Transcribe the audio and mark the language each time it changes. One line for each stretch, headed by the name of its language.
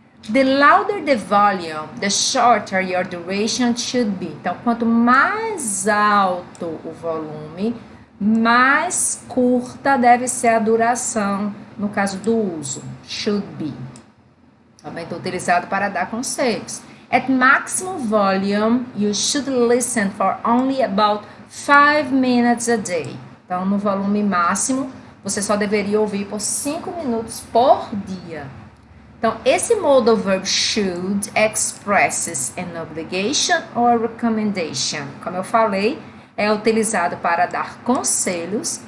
English: The louder the volume, the shorter your duration should be.
Portuguese: Então, quanto mais alto o volume, mais curta deve ser a duração, no caso do uso.
English: Should be.
Portuguese: Também utilizado para dar conselhos.
English: At maximum volume, you should listen for only about 5 minutes a day.
Portuguese: Então, no volume máximo, você só deveria ouvir por 5 minutos por dia. Então, esse
English: modal verb should expresses an obligation or recommendation.
Portuguese: Como eu falei, é utilizado para dar conselhos.